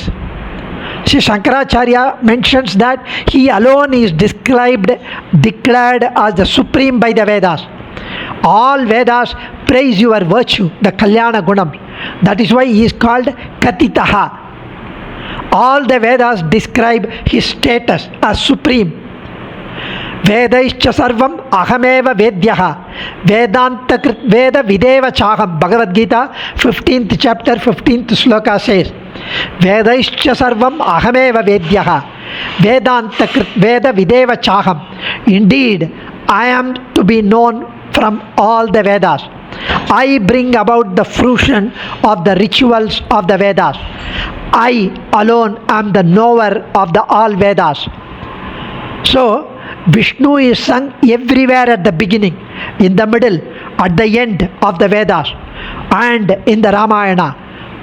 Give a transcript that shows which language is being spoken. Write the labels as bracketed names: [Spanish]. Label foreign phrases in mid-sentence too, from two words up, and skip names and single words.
[English] Sri Shankaracharya mentions that he alone is declared as the supreme by the Vedas. All Vedas praise your virtue, the [Sanskrit] कल्याण गुणम्. [English] That is why he is called Katitaha. All the Vedas describe his status as supreme. [Sanskrit] वेदैश्च सर्वम् अहमेव वेद्यः वेदान्त कृत् वेद विदेव चाहम्. [English] Bhagavad Gita 15th chapter 15th sloka says, [Sanskrit] वेदैश्च सर्वम् अहमेव वेद्यः वेदान्त कृत् वेद विदेव चाहम्. [English] Indeed, I am to be known from all the Vedas. I bring about the fruition of the rituals of the Vedas. I alone am the knower of the all Vedas. So, Vishnu is sung everywhere at the beginning, in the middle, at the end of the Vedas, and in the Ramayana.